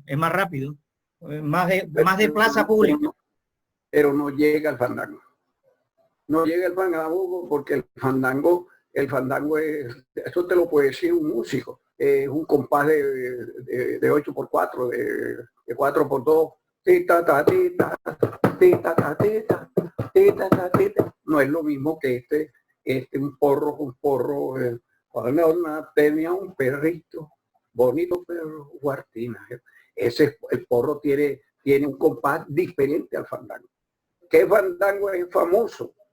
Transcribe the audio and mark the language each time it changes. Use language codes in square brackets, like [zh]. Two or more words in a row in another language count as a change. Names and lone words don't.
[es] Es más rápido, más de plaza pública. Pero no llega al fandango. No llega el fandango porque el fandango es, eso te lo puede decir un músico, es un compás de 8x4, de 4x2, tita, ta, tita, tita, ta, tita, tita, ta, tita. No es lo mismo que un porro, tenía un perrito, bonito perro, Guartina. El porro tiene un compás diferente al fandango. ¿Qué fandango es famoso?